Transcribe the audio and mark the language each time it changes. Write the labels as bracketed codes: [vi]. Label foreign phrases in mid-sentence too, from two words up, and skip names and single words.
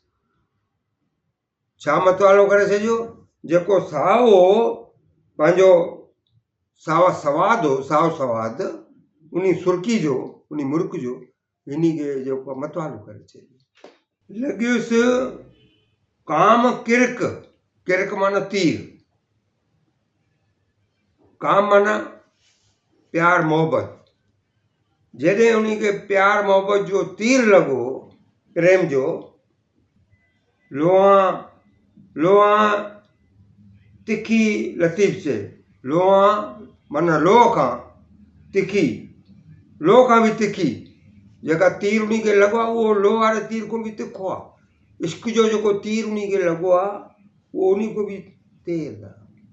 [sd] छा मतवालो करे छॾियो जेको साह हो पंहिंजो साओ सवाद उन सुर्की जो उन मुर्क जो हिन खे जेको मतवालो करे छॾियो लॻियुसि काम किरक माना तीर काम माना प्यार मोहब्बत जॾहिं उनखे प्यार मोहब्बत जो तीर लॻो प्रेम जो लोहा तिखी लतीफ़ चए लोहा माना लोह खां तिखी लोह खां बि तिखी जेका तीर उनखे लॻो आहे उहो लोह वारे तीर खां बि तिखो आहे इश्क जो जेको तीर उनखे लॻो आहे उहो उन खां बि तेज़ आहे